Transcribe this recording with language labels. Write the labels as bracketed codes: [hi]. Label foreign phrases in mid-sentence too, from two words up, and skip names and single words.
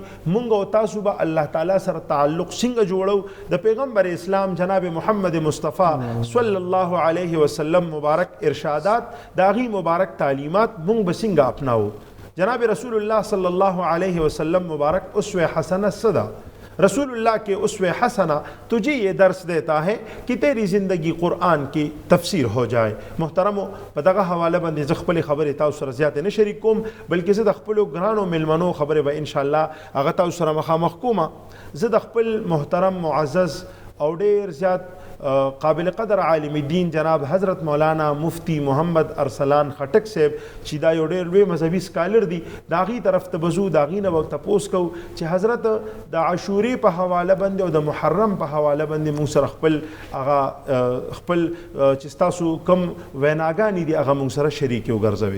[ps] مونږ او تاسو به الله تعالی سره تعلق څنګه جوړو د پیغمبر اسلام جناب محمد مصطفی [ar] صلی الله علیه وسلم [ps] مبارک ارشادات داغي مبارک تعلیمات مونږ به څنګه اپناو. [ur] جناب رسول الله [ar] صلی الله علیه وسلم [ur] مبارک اسوه حسنه صدا رسول اللہ کے اسوہ حسنہ تجھے یہ درس دیتا ہے کہ تیری زندگی قرآن کی تفسیر ہو جائے. [ps] محترمو په دغه حواله باندې زه خپلې خبرې تاسو سره زیاتې نه شریک کوم، بلکې زه د خپلو ګرانو میلمنو خبرې به انشاءالله هغه تاسو سره مخامخ کومه. زه د خپل محترم معزز او ډېر زیات قابل قدر عالم دین جناب حضرت مولانا مفتی محمد ارسلان خټک صاحب چې دا یو ډېر لوی مذهبي سکالر دي، د هغې طرف ته به ځو، د هغې نه به تپوس کوو چې حضرت د عاشورې په حواله باندې او د محرم په حواله باندې موږ سره خپل هغه خپل چې ستاسو کوم ویناګانې دي هغه موږ سره شریکې وګرځوئ.